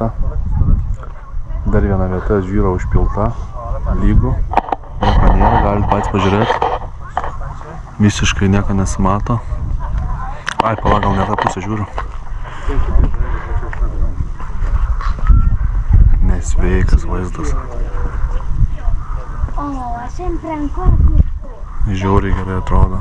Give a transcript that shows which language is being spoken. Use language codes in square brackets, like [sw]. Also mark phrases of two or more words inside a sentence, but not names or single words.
[lt] Dar viena vieta žvyro užpilta. Lygų. Nieko nėra, galit patys pažiūrėti. Visiškai nieko nesimato. Ai, pala, gal ne tą pusę žiūriu. Nesveikas vaizdas. [it] Oh, sempre ancora più. [lt] Žiauriai gerai atrodo.